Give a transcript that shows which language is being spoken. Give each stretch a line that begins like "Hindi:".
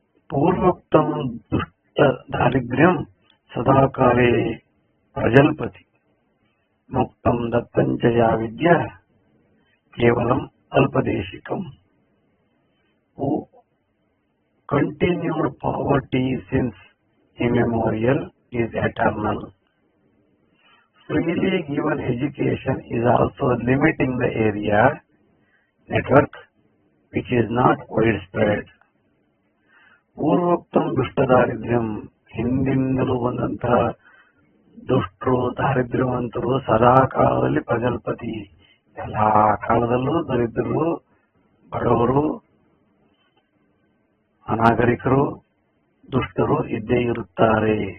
Sanskrit: ಪೂರ್ವೋಕ್ತಂ ದುಷ್ಟ ದಾರಿದ್ರ್ಯಂ ಸದಾಕಾಲೇ ಪ್ರಜಲ್ಪತಿ, ಮುಕ್ತಂ ದತ್ತಂಚ ಯಾ ವಿದ್ಯಾ ಕೇವಲಂ ಅಲ್ಪದೇಶಿಕಂ.
English: Continued poverty since immemorial is eternal. Freely given education is also limiting the area network which is not widespread.
Sanskrit: ಪೂರ್ವೋಕ್ತಂ ದುಷ್ಟ ದಾರಿದ್ರ್ಯಂ,
Kannada: ಹಿಂದಿನಿಂದಲೂ ಬಂದಂತಹ ದುಷ್ಟರು ದಾರಿದ್ರ್ಯವಂತರು ಸದಾ ಕಾಲದಲ್ಲಿ ಪ್ರಜಲ್ಪತಿ, ಎಲ್ಲಾ ಕಾಲದಲ್ಲೂ ದರಿದ್ರರು ಬಡವರು ಅನಾಗರಿಕರು ದುಷ್ಟರು ಇದ್ದೇ ಇರುತ್ತಾರೆ.